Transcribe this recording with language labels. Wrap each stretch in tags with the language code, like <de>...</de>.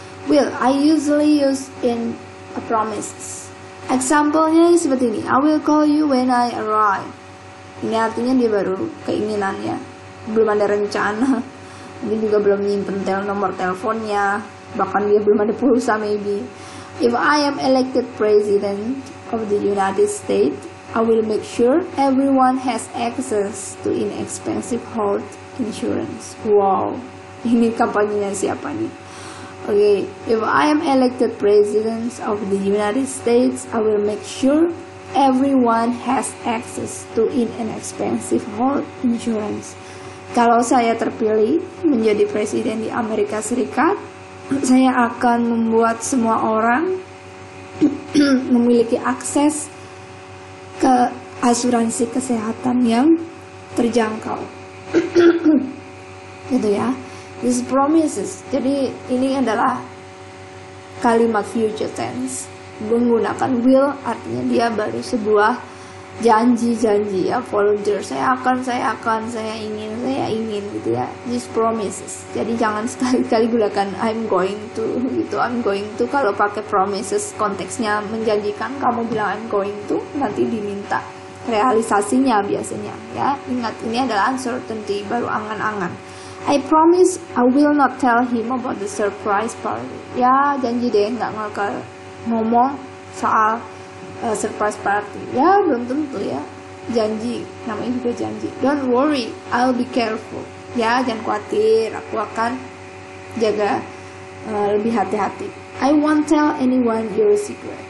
<en>Will, I usually use in a promises. Example-nya</en> <id>seperti ini.</id> <en>I will call you when I arrive.</en> <id>Ini artinya dia baru keinginannya. Belum ada rencana. Dia juga belum nyimpen nomor teleponnya. Bahkan dia belum ada pulsa maybe.</id> <en>If I am elected president of the United States, I will make sure everyone has access to inexpensive health insurance.</en> <id>Wow, ini kampanyenya siapa nih?</id> <en>Okay, if I am elected president of the United States, I will make sure everyone has access to inexpensive health insurance.</en> <id>Kalau saya terpilih menjadi presiden di Amerika Serikat, saya akan membuat semua orang memiliki akses ke asuransi kesehatan yang terjangkau. Gitu ya.</id> <en>This promises.</en> <id>Jadi ini adalah kalimat future tense. Menggunakan will artinya dia baru sebuah janji ya, volunteer. Saya ingin gitu ya.</id> <en>This promises.</en> <id>Jadi jangan sekali-kali gunakan I'm going to gitu. I'm going to kalau pakai promises konteksnya menjanjikan, kamu bilang I'm going to, nanti diminta realisasinya biasanya ya. Ingat, ini adalah uncertainty, baru angan-angan.</id> <en>I promise I will not tell him about the surprise party.</en> <id>Ya, janji deh nggak ngomong soal surprise party. Ya, belum tentu ya. Janji, namanya juga janji.</id> <en>Don't worry, I'll be careful.</en> <id>Ya, jangan khawatir, aku akan jaga lebih hati-hati.</id> <en>I won't tell anyone your secret.</en>